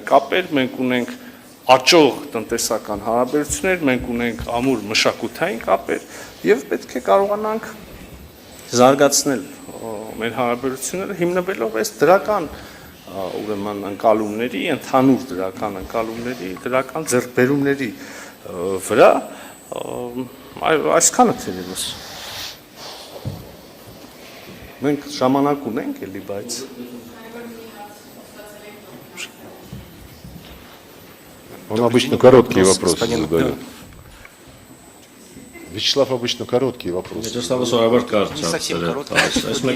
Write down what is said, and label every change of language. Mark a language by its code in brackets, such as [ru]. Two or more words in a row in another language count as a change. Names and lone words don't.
[hy] կապեր, մենք ունենք աճող տնտեսական հարաբերություններ, մենք ունենք ամուր մշակութային կապեր եւ պետք է կարողանանք զարգացնել մեր հարաբերությունները հիմնվելով այս դրական ուրեմն ընկալումների, ընդհանուր դրական ընկալումների, դրական ձեռքբերումների վրա այսքանը թերևս մենք ժամանակ ունենք էլի բայց [ru] Он обычно короткие вопросы задает. Вячеслав обычно короткие вопросы. Вячеслав,